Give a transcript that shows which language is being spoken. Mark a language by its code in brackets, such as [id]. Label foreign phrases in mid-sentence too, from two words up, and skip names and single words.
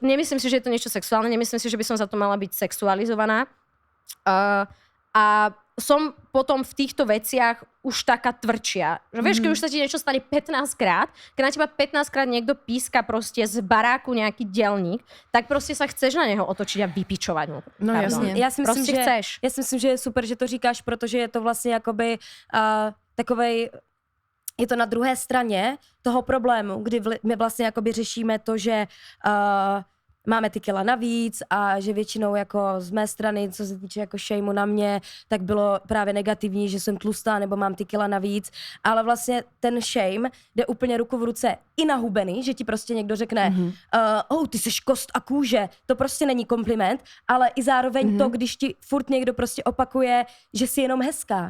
[sk] Nemyslím si, že je to niečo sexuálne. Nemyslím si, že by som za to mala byť sexualizovaná. A som potom v týchto veciach už taká tvrdšia. Že vieš, keď už sa ti niečo stane 15 krát, keď na teba 15 krát niekto píska proste z baráku nejaký delník, tak proste sa chceš na neho otočiť a vypičovať mu. [cs] No jasně. Já si myslím, že, [sk] chceš. [cs] já si myslím, že je super, že to říkáš, protože je to vlastně jakoby takovej, je to na druhé straně toho problému, kdy my vlastně jakoby řešíme to, že máme ty kila navíc a že většinou jako z mé strany, co se týče jako shameu na mě, tak bylo právě negativní, že jsem tlustá nebo mám ty kila navíc, ale vlastně ten shame jde úplně ruku v ruce i na hubený, že ti prostě někdo řekne ty seš kost a kůže, to prostě není kompliment, ale i zároveň to, když ti furt někdo prostě opakuje, že jsi jenom hezká.